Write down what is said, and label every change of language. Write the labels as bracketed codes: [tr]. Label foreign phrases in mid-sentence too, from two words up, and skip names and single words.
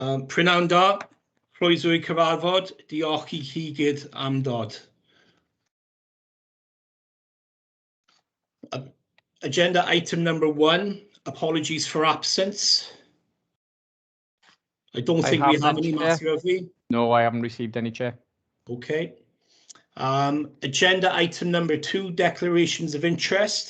[cy] Prynawn da, croeso I cyfarfod, diolch I chi gyd am dod. [en] Agenda item number 1, apologies for absence. I don't think we have any, Matthew, have we? No, I haven't received any, Chair. Okay. Agenda item number 2, declarations of interest.